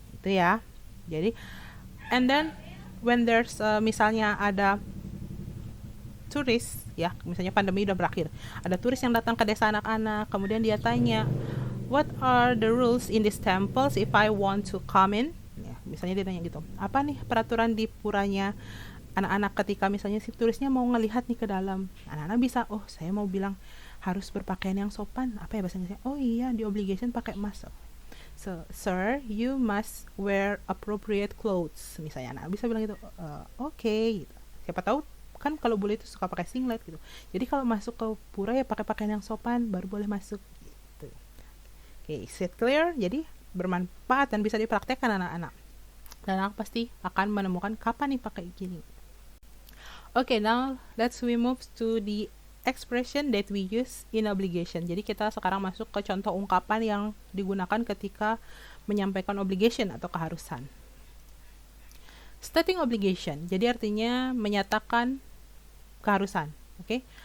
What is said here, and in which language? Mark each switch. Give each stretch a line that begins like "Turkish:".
Indonesian: Itu ya. Jadi, and then when there's misalnya ada turis, ya, misalnya pandemi udah berakhir, ada turis yang datang ke desa anak-anak, kemudian dia tanya,
English: what are the rules in these temples if I want to come in?
Indonesian: Ya, misalnya dia tanya gitu, apa nih peraturan di puranya anak-anak ketika misalnya si turisnya mau ngelihat nih ke dalam? Anak-anak bisa, oh saya mau bilang harus berpakaian yang sopan, apa ya bahasa Inggrisnya? Oh iya, di obligation pakai must.
English: So, sir, you must wear appropriate clothes.
Indonesian: Misalnya anak bisa bilang gitu, okay. Gitu. Siapa tahu kan kalau boleh itu suka pakai singlet gitu. Jadi kalau masuk ke pura ya pakai pakaian yang sopan baru boleh masuk. Gitu.
English: Okay, is it clear?
Indonesian: Jadi bermanfaat dan bisa dipraktekkan anak-anak. Dan anak pasti akan menemukan kapan nih pakai gini.
English: Okay, now let's we move to the expression that we use in obligation.
Indonesian: Jadi kita sekarang masuk ke contoh ungkapan yang digunakan ketika menyampaikan obligation atau keharusan. Stating obligation, jadi artinya menyatakan keharusan. Okay?